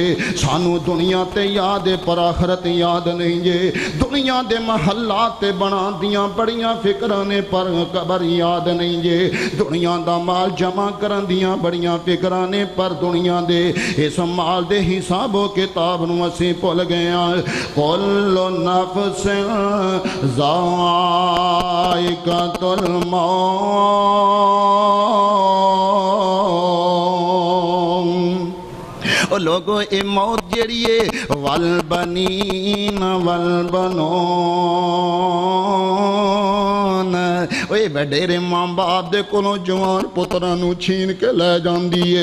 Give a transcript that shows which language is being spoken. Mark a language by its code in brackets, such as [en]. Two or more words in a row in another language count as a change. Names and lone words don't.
[pa] سانوں دنیا تے یاد ہے پر آخرت یاد نہیں جے. دنیا دے محلاں تے بنا دیاں بڑیاں فکراں نے پر قبر یاد نہیں جے. دنیا دا مال جمع کرن دیاں بڑیاں فکراں نے پر دنیا دے اس مال دے حساب و کتاب نوں اسیں بھل گئے. [ar] كل نفس ذائقة الموت. [pa] او لوکو اے موت جہڑی ہے [ar] والبنين والبنون, [pa] اوئے وڈیرے ماں باپ دے کولوں جوان پتراں نوں کھوہ کے لے جاندی ہے.